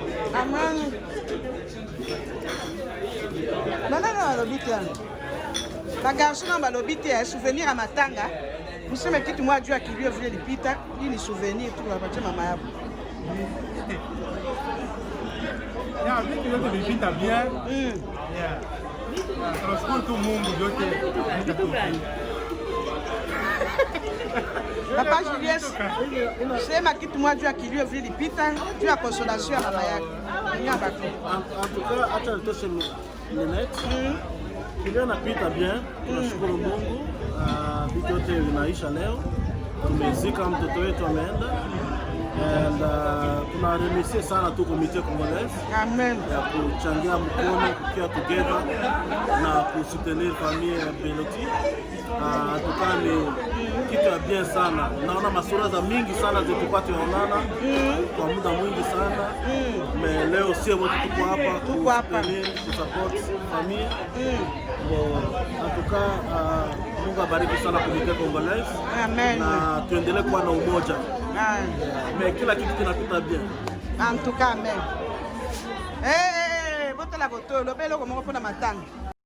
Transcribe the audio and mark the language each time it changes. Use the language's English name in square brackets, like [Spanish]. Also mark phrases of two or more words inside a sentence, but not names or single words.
[Lingala] Aman. Mana alobi te? Bagarçon na balobi te [French] souvenir à [Lingala] matanga. [Swahili] Museme kitu mwa juu akilio vile lipita, hii ni souvenir tu kwa mama yako. Yeah, vitu vyote vilipita bien. Yeah. Tunashukuru tu Mungu vyote vilipita. Papa Julius, sema kitu mwa juu akilio vile lipita, juu ya consolation ya mama yako. [French] En tout cas, [Swahili] acha nitoshe minute. Kilio napita bien, tunashukuru Mungu. Vitu vyote vinaisha leo. Tumezika mtoto wetu ameenda. And tunaremercie sana tu komite congolaise. Amen. Ya kuchangia mkono kukia together na kusoutenir famille ya Beloti. Tukani kitu ya bien sana. Naona masura za mingi sana zetukwa tunaonana kwa muda mwingi sana. Me leo sio wote tuko hapa kusupport famille. [French] En tout cas, [Swahili] Mungu abariki sana komite congolaise. Amen. Na tuendelee kuwa na umoja. Mais kila kitu kinapita bien. [French] En tout cas, amen. [Lingala] Botela boto, lobelo ko moko pona matanga.